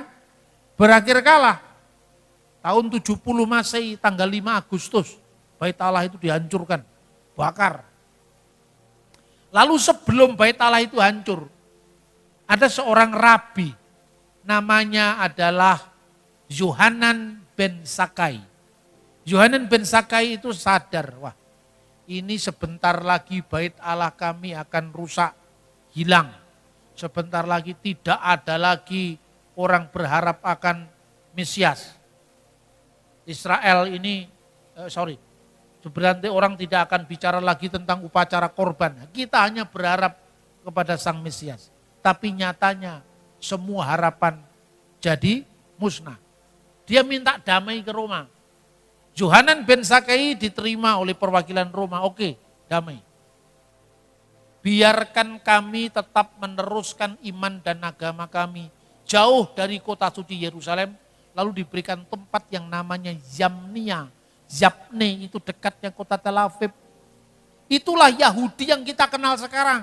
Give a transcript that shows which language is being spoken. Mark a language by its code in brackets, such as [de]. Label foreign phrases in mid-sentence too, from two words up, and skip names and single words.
[id] Berakhir kalah. Tahun 70 Masehi tanggal 5 Agustus. Bait Allah itu dihancurkan. Bakar. Lalu sebelum bait Allah itu hancur. Ada seorang rabi. Namanya adalah Yohanan ben Sakai. Yohanan ben Sakai itu sadar. Wah, ini sebentar lagi bait Allah kami akan rusak, hilang. Sebentar lagi tidak ada lagi orang berharap akan Mesias. Israel ini, sebenarnya orang tidak akan bicara lagi tentang upacara korban. Kita hanya berharap kepada Sang Mesias. Tapi nyatanya semua harapan jadi musnah. Dia minta damai ke Roma. Yohanan ben Zakkai diterima oleh perwakilan Roma. Oke, damai. Biarkan kami tetap meneruskan iman dan agama kami jauh dari kota suci Yerusalem. Lalu diberikan tempat yang namanya Zamnia. Zapne itu dekatnya kota Tel Aviv. Itulah Yahudi yang kita kenal sekarang.